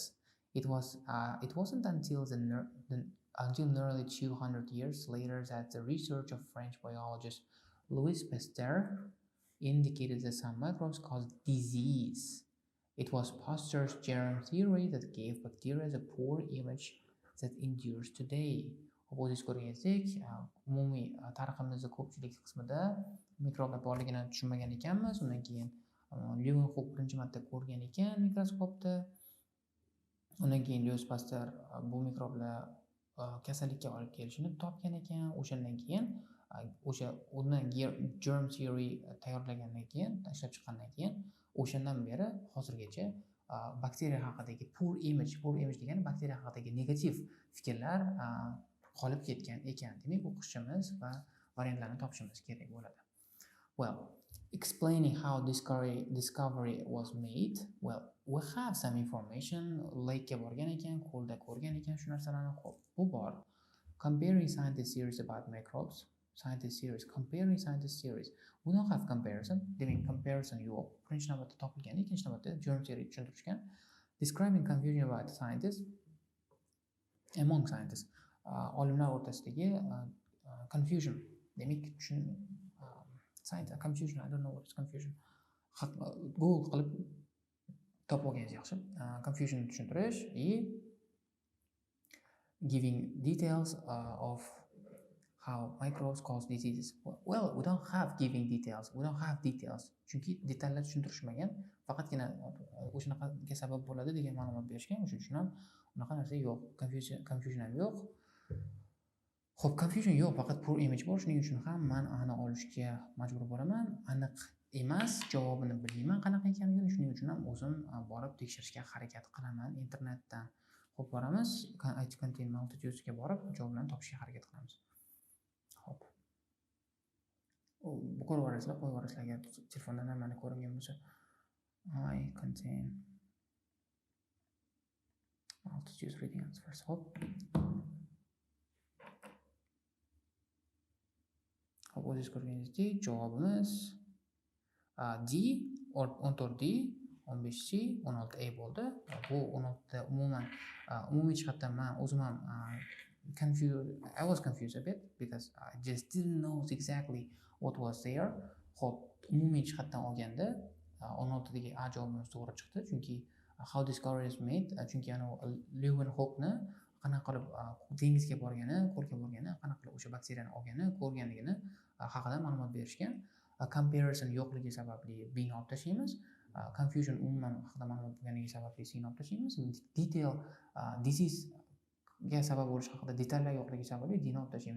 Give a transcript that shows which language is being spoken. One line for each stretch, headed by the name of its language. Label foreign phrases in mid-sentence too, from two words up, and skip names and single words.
English: It wasn't until nearly 200 years later that the research of French biologist Louis Pasteur indicated that some microbes cause disease. It was Pasteur's germ theory that gave bacteria the poor image that endures today.
Uzbek: O'zingiz ko'rganingizdek, umumiy tariximizning ko'pchilik qismida mikroblar borligini tushunmagan ekanmiz. Undan keyin Leeuwenhoek birinchi marta ko'rgan ekan mikroskopda. Undan keyin Louis Pasteur bu mikroblar kasallikka olib kelishini topgan ekan. O'shandan keyin undan
English: germ theory
Uzbek: tayyorlagandan keyin, ishlab chiqqandan keyin o'shandan beri hozirgacha bakteriya haqidagi
English: poor image
Uzbek: degani bakteriya haqidagi negativ fikrlar qolib ketgan ekan. Demak, o'qishimiz va variantlarni topishimiz kerak bo'ladi.
English: Well, explaining how discovery was made. Well, we have some information.
Uzbek: Lake'ga borgan ekan, ko'lda ko'rgan ekan shu narsalarni. Xo'p, bu bor.
English: Comparing scientist series about microbes. Comparing scientist series. We don't have comparison.
Uzbek: Demak, comparison yo'q. Birinchi navbatda topilgan, ikkinchi navbatda
English: germ theory
Uzbek: tushuntirishgan.
English: Describing confusion about scientists among scientists.
Uzbek: Olimlar o'rtasidagi confusion. Demak,
English: confusion, I don't know what is confusion.
Uzbek: Google qilib topib olganingiz yaxshi.
English: Confusion tushuntirish and giving details of how microbes cause diseases. Well, we don't have giving details.
Uzbek: Chunki detallar tushuntirishmagan, faqatgina o'shanaqa sabab bo'ladi degan ma'lumot berishgan. O'shuning uchun ham unaqa narsa yo'q. Confusion ham yo'q. Xo'p, confusion yo'q, faqat
English: poor image
Uzbek: bor. Shuning uchun ham men aniq olishga majbur bo'laman. Aniq emas, javobini bilmayman qanaqa ekanligini. Shuning uchun ham o'zim borib tekshirishga harakat qilaman internetdan. Xo'p, boramiz. IT Content Multitudes ga borib javoblarni topishga harakat qilamiz. Xo'p. Bu qo'yib yuborasizlar agar telefondan nimani ko'ringan bo'lsa.
English: I contain multitudes reading answers.
Uzbek: Xo'p. O'zingiz ko'rganingizdek, javobimiz D, 14D, 15C, 16A bo'ldi. Bu 16da umumiy jihatdan men o'zim ham
English: I was confused a bit because I just didn't know exactly what was there.
Uzbek: Xo'p, umumiy jihatdan olganda 16dagi A javobimiz to'g'ri chiqdi, chunki
English: how discovery is made,
Uzbek: chunki Leeuwenhoekni qanaqa qilib dengizga borgani, ko'lga borgani, qanaqa qilib o'sha bakteriyani olgani, ko'rganligini haqida ma'lumot berishgan. Comparison yo'qligi sababli B ni olib tashlaymiz. Confusion umuman haqida ma'lumot bo'lganligi sababli C ni olib tashlaymiz.
English: Detail disease
Uzbek: ga sabab bo'lish haqida detallar yo'qligi sababli D ni olib tashlaymiz.